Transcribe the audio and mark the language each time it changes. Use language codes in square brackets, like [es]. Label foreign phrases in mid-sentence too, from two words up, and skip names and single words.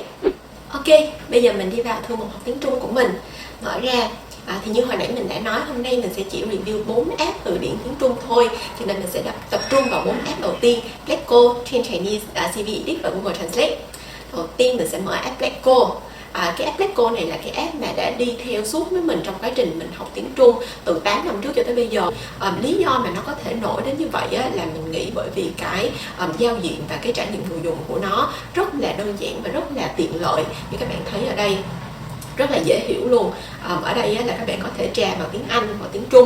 [vi] Ok, bây giờ mình đi vào thư mục học tiếng Trung của mình. Mở ra thì như hồi nãy mình đã nói, hôm nay mình sẽ chỉ review 4 app từ điển tiếng Trung thôi, cho nên mình sẽ tập trung vào 4 app đầu tiên: Pleco, Train Chinese, CV Edit và Google Translate. Đầu tiên mình sẽ mở app Pleco. Cái app Pleco này là cái app mà đã đi theo suốt với mình trong quá trình mình học tiếng Trung từ 8 năm trước cho tới bây giờ. Lý do mà nó có thể nổi đến như vậy là mình nghĩ bởi vì cái giao diện và cái trải nghiệm người dùng của nó rất là đơn giản và rất là tiện lợi. Như các bạn thấy ở đây, rất là dễ hiểu luôn. Ở đây là các bạn có thể tra bằng tiếng Anh hoặc tiếng Trung.